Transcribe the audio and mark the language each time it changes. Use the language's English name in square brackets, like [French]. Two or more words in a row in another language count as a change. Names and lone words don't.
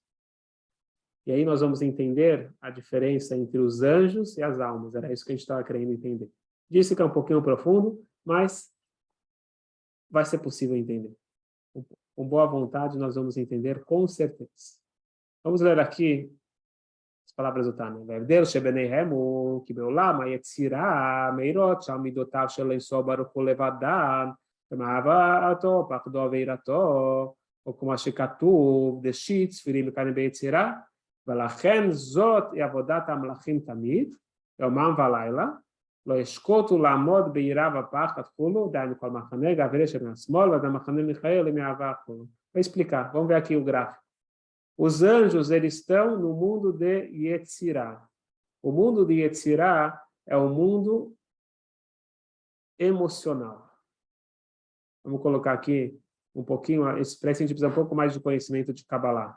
[Portuguese] E aí nós vamos entender a diferença entre os anjos e as almas. Era isso que a gente estava querendo entender. Disse que é um pouquinho profundo, mas vai ser possível entender. Com boa vontade nós vamos entender com certeza. Vamos ler aqui as palavras do Tânia. [Hebrew] וההבדל שביניהם הוא כי בעולם היצירה מאירות שם מידותיו של אינסוף ברוך הוא לבדן, ומאהבתו, פחדו ויראתו, או כמו שכתוב, דשית ספירים מכאן ביצירה, ולכן זאת היא עבודת המלאכים תמיד, יומם ולילה, לא ישקוטו לעמוד ביראה ופחד כולו, דהיינו כל מחנה, גברי שבין השמאל, ועד המחנה מיכאל מאהבה כולו. [Portuguese] Vou explicar, vamos ver aqui o gráfico. Os anjos, eles estão no mundo de Yetzirah. O mundo de Yetzirah é o mundo emocional. Vamos colocar aqui um pouquinho, para isso a gente precisa um pouco mais de conhecimento de Kabbalah.